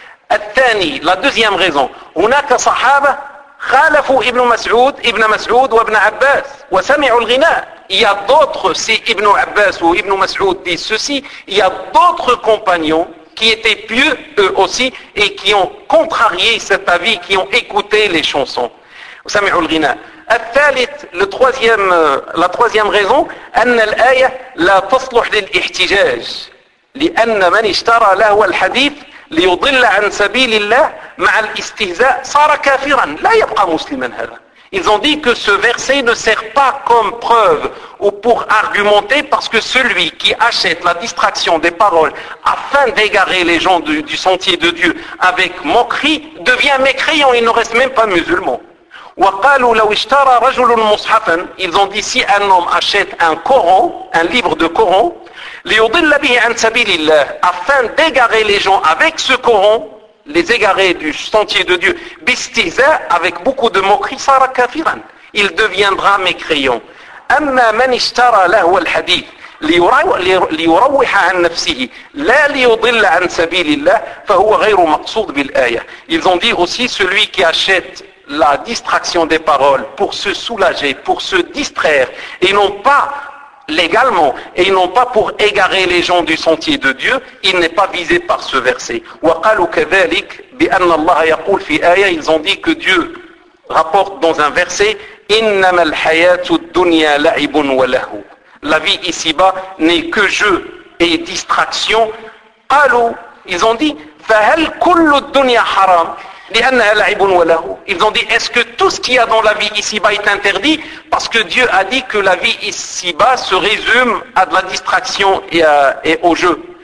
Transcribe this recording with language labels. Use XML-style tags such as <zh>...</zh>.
<ar>Al-Thani,</ar> <fr>la deuxième raison.</fr> <ar>هناك صحابة خالفوا Ibn Mas'ud, Ibn Mas'ud ou Ibn Abbas. وسمعوا الغناء.</ar> <fr>Il y a d'autres, si Ibn Abbas ou Ibn Mas'ud disent ceci, il y a d'autres compagnons qui étaient pieux eux aussi et qui ont contrarié cet avis, qui ont écouté les chansons.</fr> <ar>وسمعوا الغناء. الثالث,</ar> <fr>la troisième raison,</fr> <ar>أن الآية لا تصلح للإحتجاج لأن من اشترى لهو الحديث ليضل عن سبيل الله مع الاستهزاء صار كافرا لا يبقى مسلما هذا.</ar> <fr>Ils ont dit que ce verset ne sert pas comme preuve ou pour argumenter, parce que celui qui achète la distraction des paroles afin d'égarer les gens du sentier de Dieu avec moquerie devient mécréant, il ne reste même pas musulman.</fr> <ar>وقالوا لو اشترى رجل مصحفا,</ar> <fr>ils ont dit si un homme achète un Coran, un livre de Coran,</fr> <ar>ليضل به عن سبيل الله,</ar> <fr>afin d'égarer les gens avec ce Coran, les égarer du sentier de Dieu,</fr> <ar>باستهزاء,</ar> <fr>avec beaucoup de moquerie,</fr> <ar>صار كافرا,</ar> <fr>il deviendra mécréant.</fr> <ar>اما من اشترى لهو الحديث ليروح عن نفسه لا ليضل عن سبيل الله فهو غير مقصود بالآية.</ar> <fr>Ils ont dit aussi celui qui achète la distraction des paroles pour se soulager, pour se distraire, et non pas légalement, et non pas pour égarer les gens du sentier de Dieu, il n'est pas visé par ce verset.</fr> <ar>وَقَالُوا كَذَلِكَ بِأَنَّ اللَّهَ يَقُولْ فِي آيَةٍ.</ar> <fr>Ils ont dit que Dieu rapporte dans un verset</fr> <ar>إِنَّمَا الْحَيَاتُ الدُّنْيَا لَعِبٌ وَلَهُ.</ar> <fr>La vie ici-bas n'est que jeu et distraction.</fr> <ar>قَالُوا.</ar> <fr>Ils ont dit</fr> <ar>فَهَلْ كُلُّ الدُّنْيَا حَرَامٌ.</ar> <fr>Ils ont dit, est-ce que tout ce qu'il y a dans la vie ici-bas est interdit? Parce que Dieu a dit que la vie ici-bas se résume à de la distraction et au jeu.</fr>